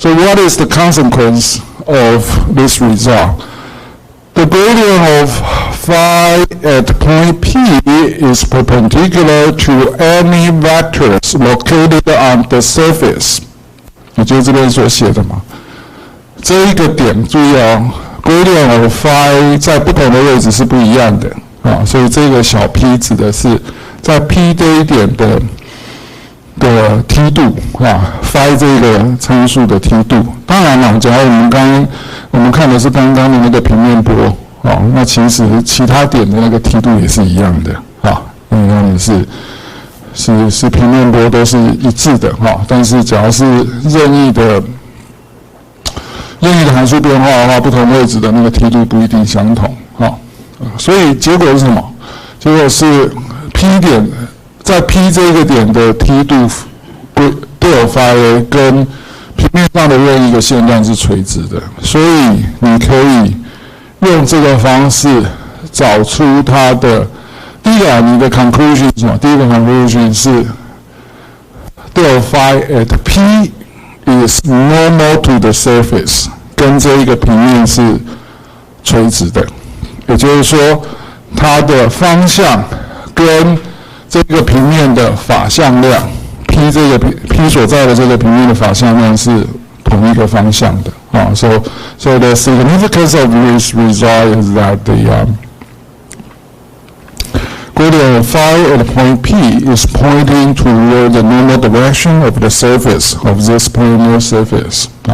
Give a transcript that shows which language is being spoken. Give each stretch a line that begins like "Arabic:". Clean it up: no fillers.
English: So what is the consequence of this result? The gradient of phi at point P is perpendicular to any vectors located on the surface.
Chinese: 也就是这边所写的嘛。这一个点注意哦。 Gradient of phi 在不同的位置是不一样的所以这个小 p 指的是在 p 这一点的梯度phi 这个参数的梯度。当然了，假如我们看的是刚刚的那个平面波那其实其他点的那个梯度也是一样的因为它们是平面波都是一致的但是只要是任意的函数变化的话，不同位置的那个梯度不一定相同所以结果是什么？结果是 P 点在 P 这个点的梯度 del phi 跟平面上的任意一个线段是垂直的，所以你可以用这个方式找出它的第一个你的 conclusion 是什么？第一个 conclusion 是
English: del phi at P is normal to the surface，
Chinese: 跟这一个平面是垂直的，也就是说，它的方向跟这个平面的法向量 P 所在的这个平面的法向量是同一个方向的
English: So the significance of this result is that the gradient of phi at point P is pointing toward the normal direction of the surface of this planar surface.